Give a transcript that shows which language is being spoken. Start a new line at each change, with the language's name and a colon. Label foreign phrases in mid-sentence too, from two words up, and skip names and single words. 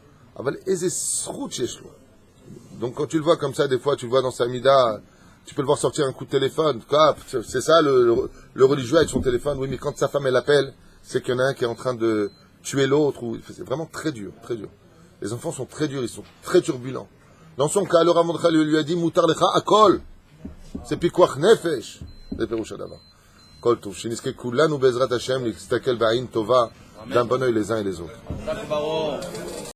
French: Donc, quand tu le vois comme ça, des fois, tu le vois dans sa mida, tu peux le voir sortir un coup de téléphone. C'est ça, le religieux avec son téléphone. Oui, mais quand sa femme, elle appelle, c'est qu'il y en a un qui est en train de tuer l'autre. C'est vraiment très dur, très dur. Les enfants sont très durs, ils sont très turbulents. Dans son cas, le Rav Mordechai lui a dit,
Hebrew: מותר לך לאכול.
French: C'est
Hebrew: פיקוח נפש.
French: C'est Peroucha d'abord.
Hebrew: כל טוב, שנזכה כולנו בעזרת השם להסתכל בעין טובה גם בנו
French: les uns et les autres.